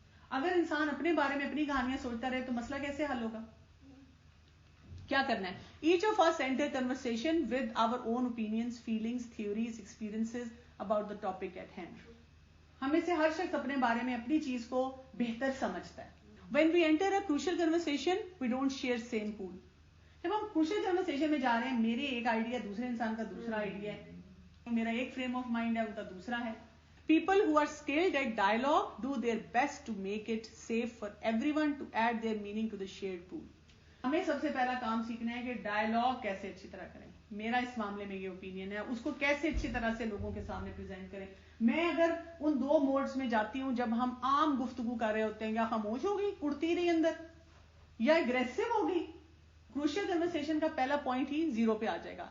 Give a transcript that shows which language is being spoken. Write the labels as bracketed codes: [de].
[ur] اگر انسان اپنے بارے میں اپنی کہانیاں سوچتا رہے تو مسئلہ کیسے حل ہوگا؟ کیا کرنا ہے؟ [en] Each of us enter conversation with our own opinions, feelings, theories, experiences about the topic at hand. [ur] ہم میں سے ہر شخص اپنے بارے میں اپنی چیز کو بہتر سمجھتا ہے. [en] When we enter a crucial conversation, we don't share same pool. [ur] جب ہم crucial conversation میں جا رہے ہیں، میرے ایک آئیڈیا دوسرے انسان کا دوسرا آئیڈیا ہے، میرا ایک فریم آف مائنڈ ہے، ان کا دوسرا ہے. [en] People who are skilled at dialogue do their best to make it safe for everyone to add their meaning to the shared pool. [ur] ہمیں سب سے پہلا کام سیکھنا ہے کہ ڈائلاگ کیسے اچھی طرح کریں. میرا اس معاملے میں یہ اوپینین ہے، اس کو کیسے اچھی طرح سے لوگوں کے سامنے پریزنٹ کریں. میں اگر ان دو موڈز میں جاتی ہوں، جب ہم عام گفتگو کر رہے ہوتے ہیں، یا خاموش ہوگی اڑتی رہی اندر، یا اگریسو ہوگی، کروشل کنورسیشن کا پہلا پوائنٹ ہی زیرو پہ آ جائے گا.